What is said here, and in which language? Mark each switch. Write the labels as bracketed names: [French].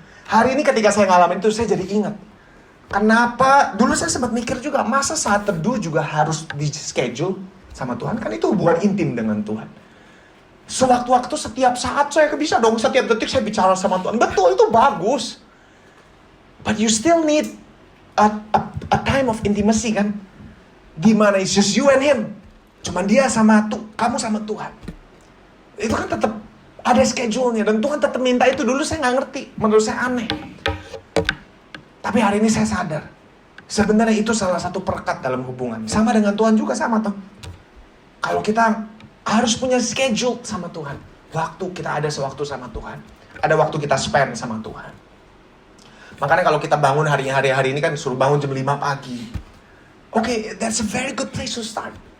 [Indonesian] Hari ini ketika saya ngalamin itu, saya jadi ingat. Kenapa, dulu saya sempat mikir juga, masa saat teduh juga harus di schedule sama Tuhan? Kan itu hubungan intim dengan Tuhan. Sewaktu-waktu, setiap saat saya bisa dong, setiap detik saya bicara sama Tuhan. Betul, itu bagus. [English] But you still need a time of intimacy [Indonesian] kan? Gimana, [English] it's just you and him. [Indonesian] Cuman dia sama kamu sama Tuhan. Itu kan tetap ada schedule-nya. Dan Tuhan tetap minta itu. Dulu saya nggak ngerti. Menurut saya aneh. Tapi hari ini saya sadar, sebenarnya itu salah satu perekat dalam hubungan. Sama dengan Tuhan juga sama toh. Kalau kita harus punya schedule sama Tuhan. Waktu kita ada sewaktu sama Tuhan. Ada waktu kita spend sama Tuhan. Makanya kalau kita bangun hari ini kan suruh bangun jam 5 pagi. [English] Oke, that's a very good place to start.